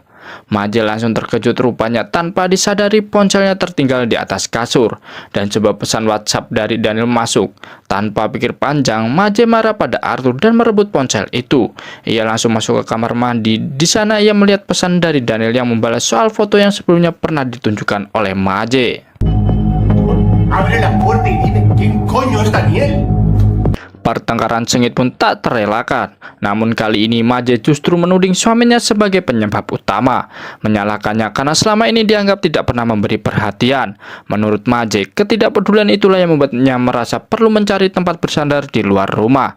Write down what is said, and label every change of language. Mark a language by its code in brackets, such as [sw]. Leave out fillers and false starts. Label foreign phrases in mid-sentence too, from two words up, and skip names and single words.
[id] Maje langsung terkejut, rupanya tanpa disadari ponselnya tertinggal di atas kasur dan sebuah pesan WhatsApp dari Daniel masuk. Tanpa pikir panjang, Maje marah pada Arthur dan merebut ponsel itu. Ia langsung masuk ke kamar mandi. Di sana ia melihat pesan dari Daniel yang membalas soal foto yang sebelumnya pernah ditunjukkan oleh Maje. [es] Abre la puerta y dime quién coño es Daniel. [id] Pertengkaran sengit pun tak terelakkan. Namun kali ini Maje justru menuding suaminya sebagai penyebab utama, menyalahkannya karena selama ini dianggap tidak pernah memberi perhatian. Menurut Maje, ketidakpedulian itulah yang membuatnya merasa perlu mencari tempat bersandar di luar rumah.